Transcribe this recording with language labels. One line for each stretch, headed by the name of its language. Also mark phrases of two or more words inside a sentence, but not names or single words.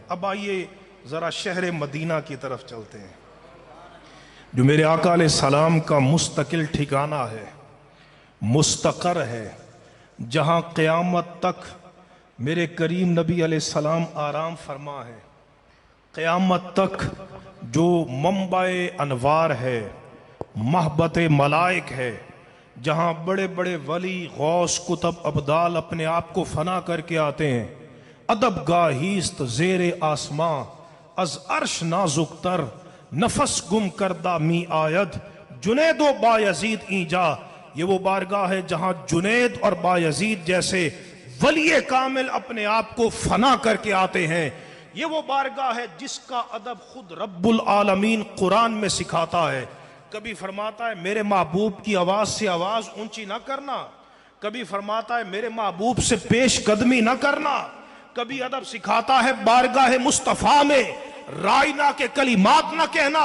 Urdu: اب آئیے ذرا شہر مدینہ کی طرف چلتے ہیں، جو میرے آقا علیہ السلام کا مستقل ٹھکانہ ہے، مستقر ہے، جہاں قیامت تک میرے کریم نبی علیہ السلام آرام فرما ہے، قیامت تک جو منبع انوار ہے، محبت ملائک ہے، جہاں بڑے بڑے ولی غوث کتب ابدال اپنے آپ کو فنا کر کے آتے ہیں۔
Persian: ادب گاہیست زیر آسماں از عرش نازک تر، نفس گم کردہ می آید جنید و بایزید اینجا۔
Urdu: یہ وہ بارگاہ ہے جہاں جنید اور بایزید جیسے ولی کامل اپنے آپ کو فنا کر کے آتے ہیں۔ یہ وہ بارگاہ ہے جس کا ادب خود رب العالمین قرآن میں سکھاتا ہے۔ کبھی فرماتا ہے میرے محبوب کی آواز سے آواز اونچی نہ کرنا، کبھی فرماتا ہے میرے محبوب سے پیش قدمی نہ کرنا، کبھی ادب سکھاتا ہے بارگاہ مصطفیٰ میں رائنا کے کلمات نہ کہنا۔